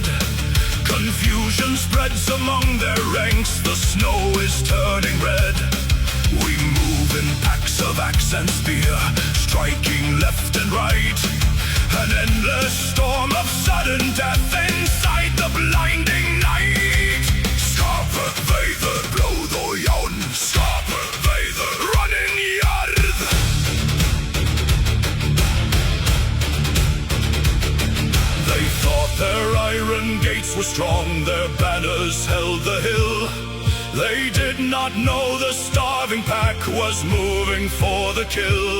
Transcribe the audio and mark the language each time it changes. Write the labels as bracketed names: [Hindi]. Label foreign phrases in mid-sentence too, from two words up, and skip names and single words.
[English] Confusion spreads among their ranks, the snow is turning red. We move in packs of axe and spear, striking left and right. An endless storm of sudden death inside the blinding night. [Icelandic] Skarper veidr blóð og járn, skarper veidr running jörð. [English] They thought their iron gates were strong, their banners held the hill. They did not know the starving pack was moving for the kill.